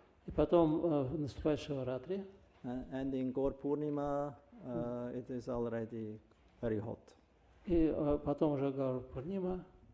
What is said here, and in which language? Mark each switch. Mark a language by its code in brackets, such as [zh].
[ru] И потом наступает Шиваратри, [en] And in Gaur Purnima it is already very hot. [ru] и потом уже Гаур Пурнима,